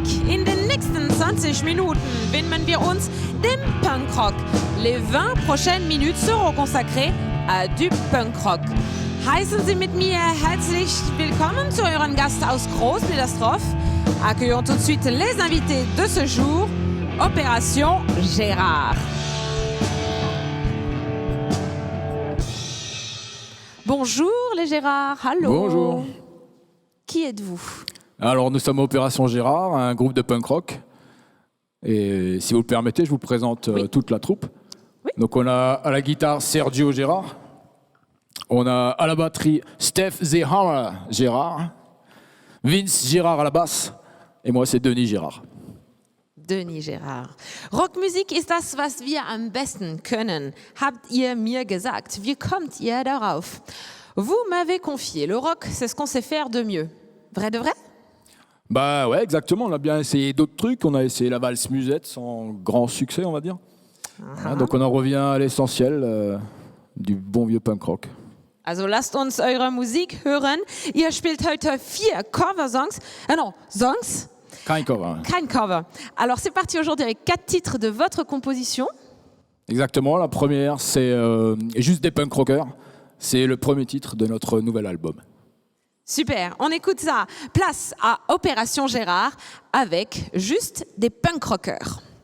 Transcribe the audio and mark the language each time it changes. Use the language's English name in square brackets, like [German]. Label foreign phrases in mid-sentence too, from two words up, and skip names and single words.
[German] In den nächsten 20 Minuten widmen wir uns dem Punkrock. [French] Les 20 prochaines minutes seront consacrées à du Punkrock. [German] Heißen Sie mit mir herzlich willkommen zu euren Gast aus Groß-Bliederstroff. [French] Accueillons tout de suite les invités de ce jour, Opération Gérard. Bonjour les Gérards, allô. Bonjour. Qui êtes-vous? Alors, nous sommes Opération Gérard, un groupe de punk rock. Et si vous le permettez, je vous présente toute la troupe. Oui. Donc, on a à la guitare Sergio Gérard. On a à la batterie Steph The Hammer Gérard. Vince Gérard à la basse. Et moi, c'est Denis Gérard. Denis Gérard. [German] Rockmusik ist das, was wir am besten können, habt ihr mir gesagt. Wie kommt ihr darauf? [French] Vous m'avez confié, le rock, c'est ce qu'on sait faire de mieux. Vrai de vrai? Bah ouais, exactement. On a bien essayé d'autres trucs. On a essayé la valse musette sans grand succès, on va dire. Voilà, donc on en revient à l'essentiel du bon vieux punk rock. [German] Also lasst uns eure Musik hören. Ihr spielt heute 4 Cover-Songs. [French] Non, Songs. [German] Kein cover. Kein Cover. [French] Alors c'est parti aujourd'hui avec 4 titres de votre composition. Exactement, la première, c'est juste des punk rockers. C'est le premier titre de notre nouvel album. Super, on écoute ça. Place à Opération Gérard avec juste des punk rockers.